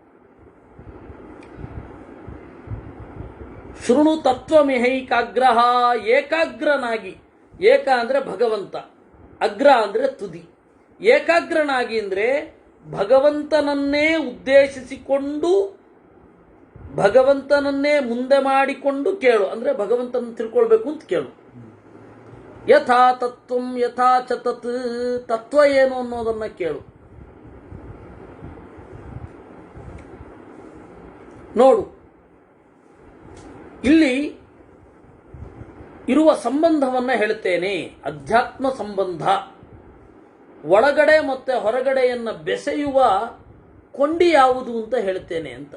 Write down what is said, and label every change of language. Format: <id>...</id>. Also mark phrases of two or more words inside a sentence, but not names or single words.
<sa>ಶೃಣು ತತ್ವಮಿಹೈಕಾಗ್ರಹ, ಏಕಾಗ್ರನಾಗಿ.</sa> <kn>ಏಕ ಅಂದ್ರೆ ಭಗವಂತ, ಅಗ್ರ ಅಂದ್ರೆ ತುದಿ. ಏಕಾಗ್ರನಾಗಿ ಅಂದ್ರೆ ಭಗವಂತನನ್ನೇ ಉದ್ದೇಶಿಸಿಕೊಂಡು, ಭಗವಂತನನ್ನೇ ಮುಂದೆ ಮಾಡಿಕೊಂಡು ಕೇಳು. ಅಂದ್ರೆ ಭಗವಂತನ ತಿಳ್ಕೊಳ್ಬೇಕು ಅಂತ ಕೇಳು.</kn> <sa>ಯಥಾ ತತ್ವಂ ಯಥಾ ಚ ತತ್,</sa> <kn>ತತ್ವ ಏನು ಅನ್ನೋದನ್ನ ಕೇಳು. ನೋಡು, ಇಲ್ಲಿ ಇರುವ ಸಂಬಂಧವನ್ನ ಹೇಳ್ತೇನೆ. ಅಧ್ಯಾತ್ಮ ಸಂಬಂಧ, ಒಳಗಡೆ ಮತ್ತೆ ಹೊರಗಡೆಯನ್ನ ಬೆಸೆಯುವ ಕೊಂಡಿ ಯಾವುದು ಅಂತ ಹೇಳ್ತೇನೆ ಅಂತ.</kn>